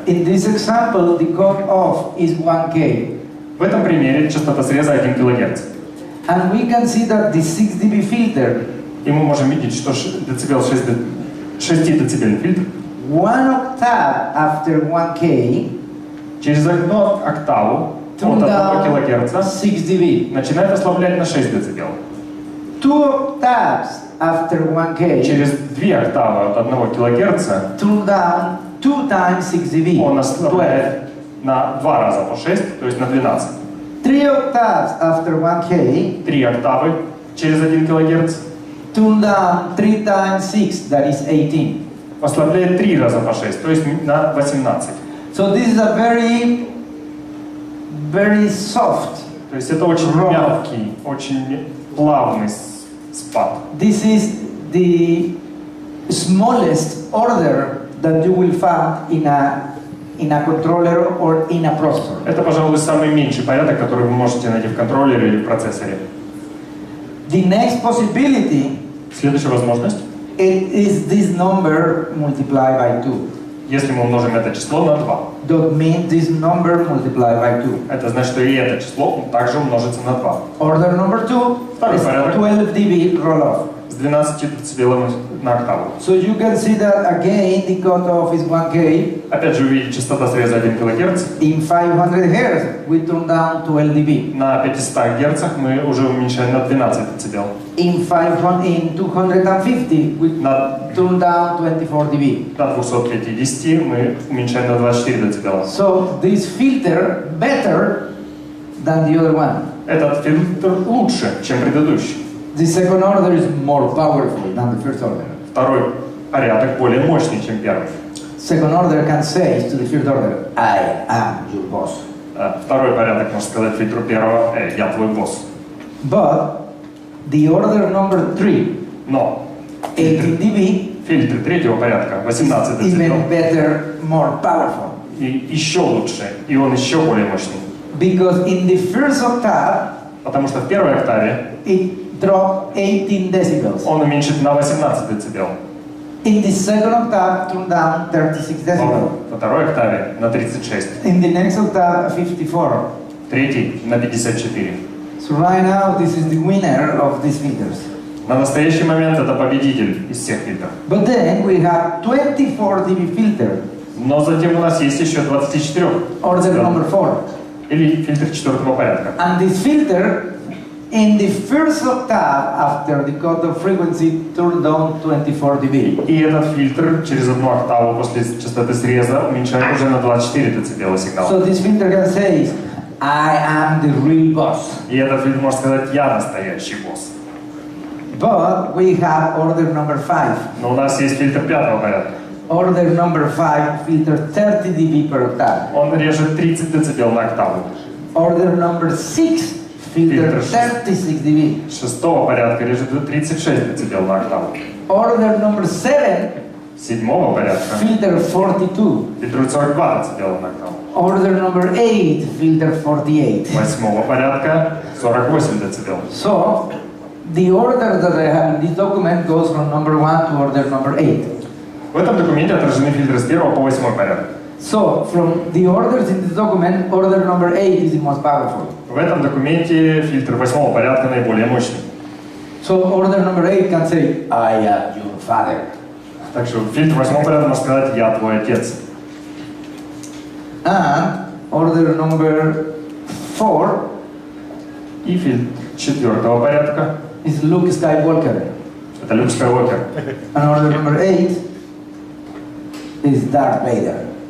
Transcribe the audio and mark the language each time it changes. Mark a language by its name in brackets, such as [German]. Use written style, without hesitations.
[English] In this example, the cutoff is 1K. [Russian] В этом примере частота среза 1 кГц. [English] And we can see that the 6 dB filter, [Russian] И мы можем видеть, что 6 децибельный фильтр [English] 1 octave after 1K, [Russian] через одну октаву от [English] tune 1 down [Russian] кГц [English] 6 dB. [Russian] начинает ослаблять на 6 дБ. [English] 2 octaves after 1K, [Russian] Через 2 октавы от 1 кГц [English] tune down 2 times 6 dB. [Russian] он 12. ослабляет на 2 раза по 6, то есть на 12. [English] 3 octaves after 1K, [Russian] 3 октавы через 1 кГц [English] tune down 3 times 6, that is 18. [Russian] ослабляет 3 раза по 6, то есть на 18. [English] So this is a very, very soft. [Russian] То есть это очень мягкий, очень плавный спад. [English] This is the smallest order that you will find in a controller or in a processor. [Russian] Это, пожалуй, самый меньший порядок, который вы можете найти в контроллере или в процессоре. [English] The next possibility, [Russian] Следующая возможность, [English] it is this number multiplied by 2. [Russian] если мы умножим это число на 2. [English] That means this number multiplied by 2. [Russian] Это значит, что и это число также умножится на 2. [English] Order number 2 [Russian] Второй [English] is [Russian] порядок. [English] 12 dB roll-off. [Russian] с 12 децибелами на октаву. [English] So you can see that again the cutoff is 1K. [Russian] Опять же, увидите, частота среза 1 кГц. [English] In 500 Hz, we turn down 12 dB. [Russian] На 500 Гц мы уже уменьшаем на 12 дБ. [English] In 250, we turn down 24 dB. [Russian] На 250 мы уменьшаем на 24 дБ. [English] So this filter better than the other one. [Russian] Этот фильтр лучше, чем предыдущий. [English] The second order is more powerful than the first order. [Russian] Второй порядок более мощный, чем первый. [English] Second order can say to the first order, I am your boss. [Russian] Второй порядок может сказать фильтру первого, я твой босс. [English] But the order number 3, [Russian] Но [English] 18 dB, [Russian] фильтр третьего порядка, 18 дБ, [English] even better, more powerful. [Russian] и еще лучше, и он еще более мощный. [English] Because in the first octave, [Russian] Потому что в первой октаве [English] it dropped 18 decibels. [Russian] он уменьшит на 18 дБ. [English] In the second octave, turned down 36 decibels. [Russian] Во второй октаве на 36. [English] In the next octave, 54. [Russian] Третий на 54. [English] So right now, this is the winner of these filters. [Russian] На настоящий момент это победитель из всех фильтров. [English] But then we have 24 dB filter, [Russian] Но затем у нас есть еще 24. [English] order number 4. [Russian] Или фильтр четвертого порядка. [English] And this filter, in the first octave after the cutoff frequency, turned down 24 dB. [Russian] И этот фильтр через одну октаву после частоты среза уменьшает уже на 24 дБ сигнал. [English] So this filter can say, I am the real boss. [Russian] И этот фильтр может сказать, я настоящий босс. [English] But we have order number 5. [Russian] Но у нас есть фильтр пятого порядка. [English] Order number 5 filter 30 dB per octave. [Russian] Он режет 30 дБ на октаву. [English] Order number 6 filter 36 dB. [Russian] Шестого порядка режет 36 дБ на октаву. [English] Order number 7 [Russian] Седьмого порядка [English] filter 42. [Russian] фильтрует 42 дБ на октаву. [English] Order number 8 filter 48. [Russian] Восьмого порядка 48 дБ. [English] So the order that I have in this document goes from number 1 to order number 8. [Russian] В этом документе отражены фильтры с 1 по 8 порядок. [English] So from the orders in this document, order number 8 is the most powerful. [Russian] В этом документе фильтр 8 порядка наиболее мощный. [English] So order number 8 can say, I am your father. [Russian] Так что фильтр 8 порядка может сказать, я твой отец. [English] And order number 4 [Russian] И фильтр 4 порядка [English] is Luke Skywalker. [Russian] это Люк Скайуокер. [English] And order number 8 is Darth Vader.